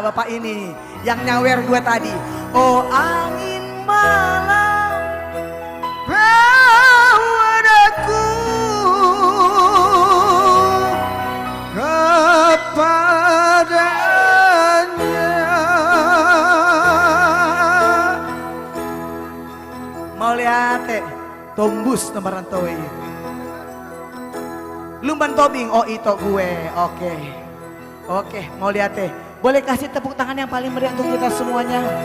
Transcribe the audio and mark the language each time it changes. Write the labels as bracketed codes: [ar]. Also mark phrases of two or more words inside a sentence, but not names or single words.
[id] ini yang nyawer gue tadi. Oh angin malam bawa daku kepadanya. Mau lihat tombus nomor rantowe. Lumban tobing, oh itu gue, oke. Oke, mau lihat boleh kasih tepuk tangan yang paling meriah untuk kita semuanya.